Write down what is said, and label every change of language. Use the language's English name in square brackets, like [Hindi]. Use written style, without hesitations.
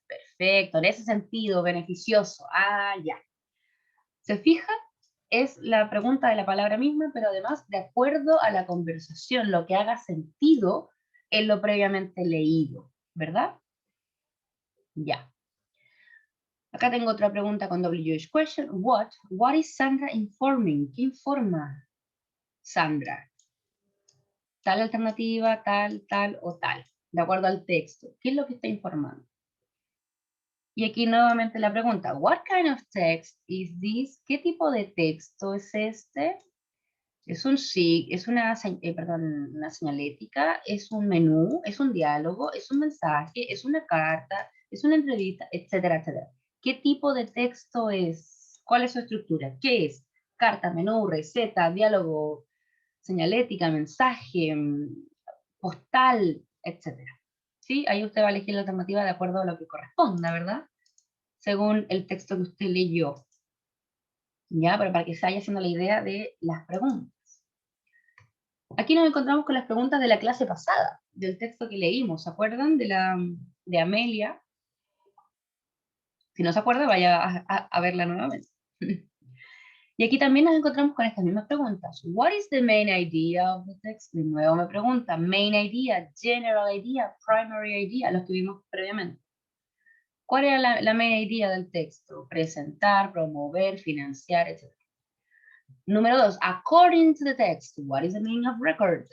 [Spanish] Perfecto, en ese sentido, beneficioso. Ya. ¿Se fija? Es la pregunta de la palabra misma, pero además de acuerdo a la conversación, lo que haga sentido en lo previamente leído, ¿verdad? Ya. Acá tengo otra pregunta con WH question. [English] What is Sandra informing? [Spanish] ¿Qué informa Sandra? Tal alternativa, tal o tal, de acuerdo al texto. ¿Qué es lo que está informando? Y aquí nuevamente la pregunta, [English] what kind of text is this? [Spanish] ¿Qué tipo de texto es este? Es una señalética, es un menú, es un diálogo, es un mensaje, es una carta, es una entrevista, etcétera, etcétera. ¿Qué tipo de texto es? ¿Cuál es su estructura? ¿Qué es? Carta, menú, receta, diálogo, señalética, mensaje, postal, etcétera. ¿Sí? Ahí usted va a elegir la alternativa de acuerdo a lo que corresponda, ¿verdad? Según el texto que usted leyó. ¿Ya? Pero para que se vaya haciendo la idea de las preguntas. Aquí nos encontramos con las preguntas de la clase pasada, del texto que leímos. ¿Se acuerdan de Amelia? Si no se acuerda, vaya a verla nuevamente. Y aquí también nos encontramos con estas mismas preguntas. [English] What is the main idea of the text? [Spanish] De nuevo me pregunta. [English] Main idea, general idea, primary idea, [Spanish] los que vimos previamente. ¿Cuál era la main idea del texto? Presentar, promover, financiar, etc. Número 2, [English] according to the text, what is the meaning of record?